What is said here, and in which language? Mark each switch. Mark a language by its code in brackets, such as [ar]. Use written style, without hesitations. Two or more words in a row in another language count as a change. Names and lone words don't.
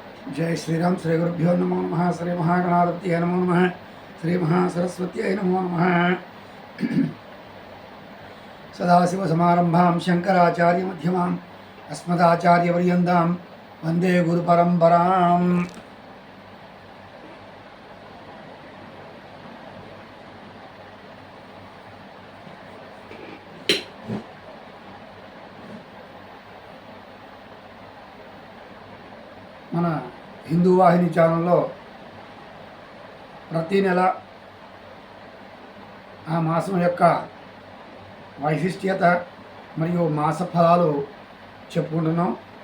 [sa] जय श्रीराम श्री गुरुभ्यो नमो नमः। श्री महागणाधिपतये नमो नमः। श्री महासरस्वत्यै नमो नमः। सदाशिवसमारम्भां शङ्कराचार्यमध्यमाम् अस्मदाचार्यपर्यन्तां वन्दे गुरुपरम्पराम्। [te] మన హిందూ వాహిని ఛానల్లో ప్రతి నెల ఆ మాసం యొక్క వైశిష్ట్యత మరియు మాస ఫలాలు చెప్పుకుంటున్నాం.